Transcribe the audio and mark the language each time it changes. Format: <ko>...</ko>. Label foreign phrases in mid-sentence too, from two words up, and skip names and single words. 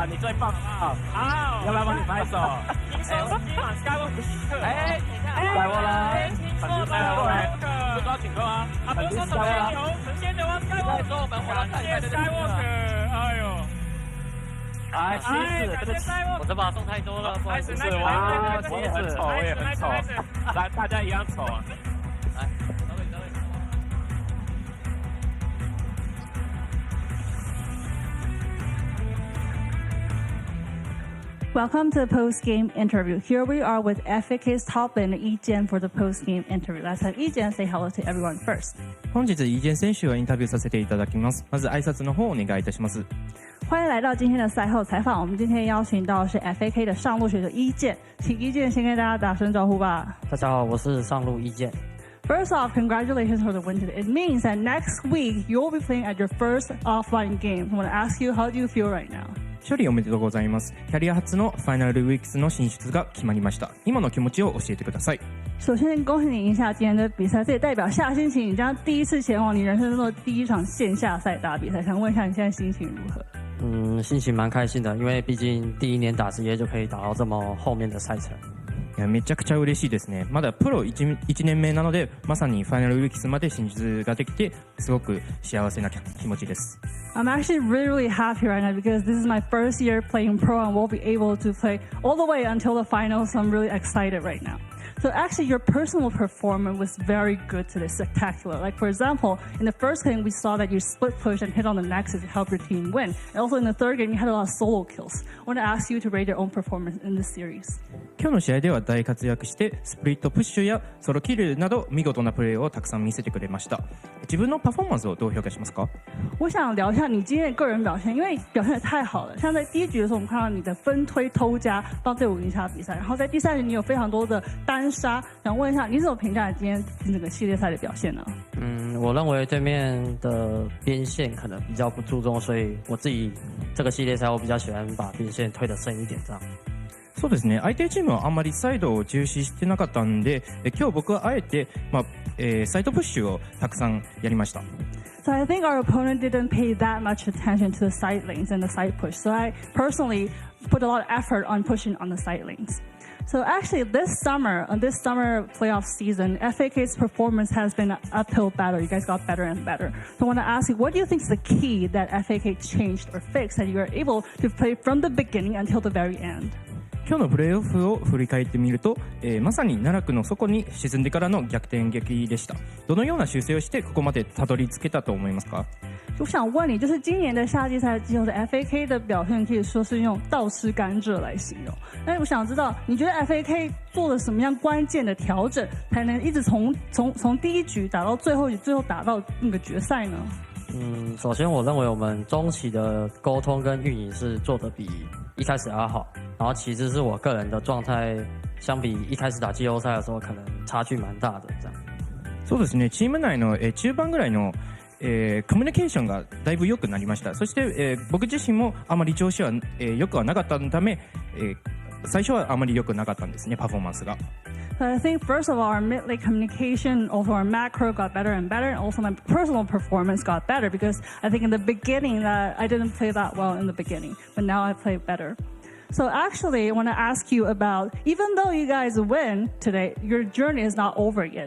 <zh>你最棒啊！好，要不要帮你拍手？听说今晚 Skywalk 不请客，Skywalk 啦，听说 Skywalk 不知道请客吗？不是说神仙牛啊 Skywalk， 说我们火蓝界 Skywalk， 哎呦。哎，其实这个我这把送太多了，不好意思，我也很丑，大家一样丑啊！来，等会。</zh> <en>Welcome to the post-game interview. Here we are with FAK's top laner Yi-Jian for the post-game interview. Let's have Yi-Jian say hello to everyone first.</en> <ja>本日Yi-Jian選手をインタビューさせていただきます。まず挨拶の方お願いいたします。</ja> <zh>欢迎来到今天的赛后采访。我们今天邀请到是 FAK 的上路选手Yi-Jian，请Yi-Jian先跟大家打声招呼吧。大家好，我是上路Yi-Jian。</zh> <en>First off, congratulations for the win today. It means that next week you will be playing at your first offline game. I want to ask you, how do you feel right now?</en> <ja>勝利おめでとうございます。キャリア初のファイナルウィークスの進出が決まりました。今の気持ちを教えてください。</ja> <zh>首先恭喜你赢下今天的比赛，这也代表下星期你将第一次前往你人生中的第一场线下赛打比赛。想问一下你现在心情如何？心情蛮开心的，因为毕竟第一年打职业就可以打到这么后面的赛程。</zh> <ja>いやめちゃくちゃ嬉しいですね。まだプロ 1年目なので、まさにファイナルウィークスまで進出ができて、すごく幸せな気持ちです。</ja> <en>I'm actually really happy right now because this is my first year playing pro and we'll be able to play all the way until the finals. So I'm really excited right now. So actually your personal performance was very good today, spectacular. Like for example, in the first game we saw that you split push and hit on the nexus to help your team win. And also in the third game you had a lot of solo kills. I want to ask you to rate your own performance in this series.</en> <ja>今日の試合では大活躍してスプリットプッシュやソロキルなど見事なプレーをたくさん見せてくれました。自分のパフォーマンスをどう評価しますか？</ja> <zh>我想聊一下你今天的个人表现，因为表现得太好了。像在第一局的时候，我们看到你的分推偷家帮队伍赢下比赛，然后在第三局你有非常多的单 3杀，想问一下你怎么评价今天这个系列赛的表现呢？我认为对面的边线可能比较不注重，所以我自己这个系列赛我比较喜欢把边线推得深一点这样。</zh> <ja>そうですね。相手チームはあんまりサイドを重視してなかったんで、今日僕はあえてサイドプッシュをたくさんやりました。</ja> <en>So I think our opponent didn't pay that much attention to the side lanes and the side push. So I personally put a lot of effort on pushing on the side lanes. So actually this summer playoff season, FAK's performance has been an uphill battle. You guys got better and better. So I want to ask you, what do you think is the key that FAK changed or fixed that you are able to play from the beginning until the very end?</en> <ja>今日のプレーオフを振り返ってみると、まさに奈落の底に沈んでからの逆転劇でした。どのような修正をしてここまでたどり着けたと思いますか？</ja> <zh>我想问你，就是今年的夏季赛季后的 FAK 的表现，可以说是用倒吃甘蔗来形容。那我想知道，你觉得 FAK 做了什么样关键的调整，才能一直从第一局打到最后局，最后打到那个决赛呢？首先我认为我们中期的沟通跟运营是做得比一开始要好，然后其次是我个人的状态，相比一开始打季後賽的时候，可能差距蛮大的这样。</zh> <ja>そうですね。チーム内の中盤ぐらいのコミュニケーションがだいぶ良くなりました。そして、僕自身もあまり調子は、良くはなかったため、最初はあまり良くなかったんですね、パフォーマンスが。</ja> <en>So I think first of all, our mid-lane communication, also our macro got better and better, and also my personal performance got better because I think in the beginning that I didn't play that well in the beginning, but now I play better. So actually, I want to ask you about, even though you guys win today, your journey is not over yet.</en>